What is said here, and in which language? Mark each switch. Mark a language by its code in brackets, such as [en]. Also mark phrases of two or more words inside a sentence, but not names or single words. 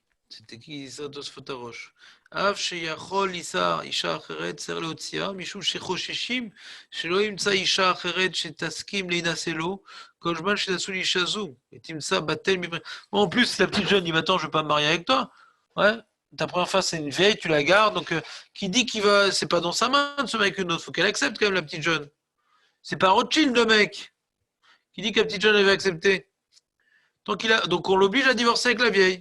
[fr] c'était qui ça Tosfot Arosh? [he] אף שיכול יישא אישה אחרת, צריך להוציאה, משום שחוששים שלא ימצא אישה אחרת שתסכים להינשא לו, כל זמן שנשאו לאישה זו, ותמצא בטל מבריאה. [fr] Bon, en plus, la petite jeune dit, attends, je veux pas me marier avec toi. Ouais, ta première fois, c'est une vieille, tu la gardes, donc qui dit qu'il va, c'est pas dans sa main de se marier avec une autre, faut qu'elle accepte quand même la petite jeune. C'est pas Rothschild, le mec, qui dit que la petite jeune, elle va accepter. Donc on l'oblige à divorcer avec la vieille.